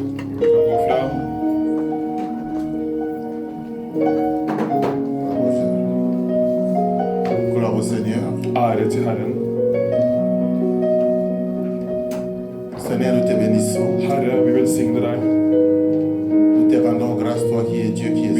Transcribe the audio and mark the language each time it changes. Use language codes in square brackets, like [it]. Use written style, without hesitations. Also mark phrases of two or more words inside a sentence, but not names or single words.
[no] Du kan gå fram. [fr] Gloire au Seigneur. [no] Ære til Herren. [fr] Seigneur, nous te bénissons. [no] Herre, vi velsigner deg. [fr] Nous te rendons grâce, toi qui es Dieu, qui es